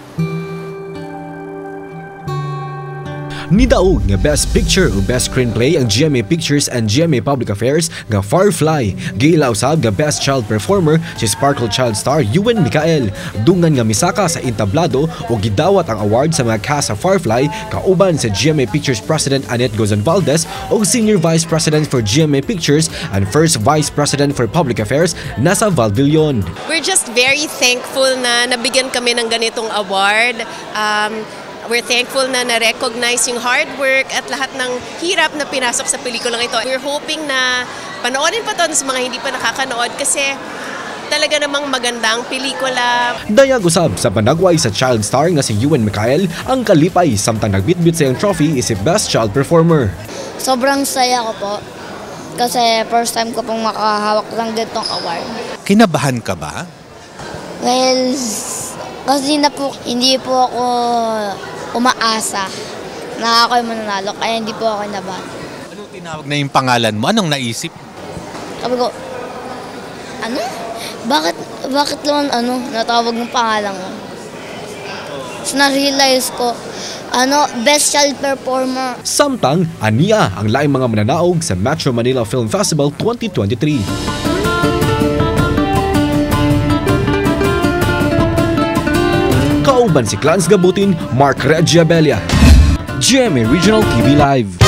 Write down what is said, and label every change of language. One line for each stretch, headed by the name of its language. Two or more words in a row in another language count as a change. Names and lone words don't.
Cebuano: Nidaog nga Best Picture o Best Screenplay ang GMA Pictures and GMA Public Affairs nga Firefly. Giila usab nga Best Child Performer si Sparkle Child star Ewan Micael. Dungan nga misaka sa entablado o gidawat ang award sa mga cast sa Firefly kauban sa GMA Pictures President Annette Gozon Valdez o
English: Senior Vice President for GMA Pictures and First Vice President for Public Affairs
Cebuano: Nasa Valvillon.
English: We're just very thankful
Filipino: na nabigyan kami ng ganitong award.
English: We're thankful
Filipino: na na-recognize yung
English: hard work
Filipino: at lahat ng hirap na pinasok sa pelikulang ito.
English: We're hoping
Filipino: na panoorin pa to sa mga hindi pa nakakanood kasi talaga namang magandang pelikula.
Cebuano: Dayag usab sa panagway sa child star nga si Ewan Micael ang kalipay samtang nagbitbit sa iyang trophy is si Best Child Performer.
Filipino: Sobrang saya ko po kasi
English: first time
Filipino: ko pong makahawak ng ganitong award. Kinabahan ka ba? Well, kasi hindi po ako umaasa na ako yung mananalo, kaya hindi po ako kinabahan. Anong tinawag na yung pangalan mo? Anong naisip? Sabi ko, Bakit naman natawag ng pangalan ko? So, na-realize ko, Best Child Performer.
Cebuano: Samtang, aniya ang laing mga mananaog sa Metro Manila Film Festival 2023. Kauban si Clarence Gabutin, Mark Reggie Abella. GMA Regional TV Live.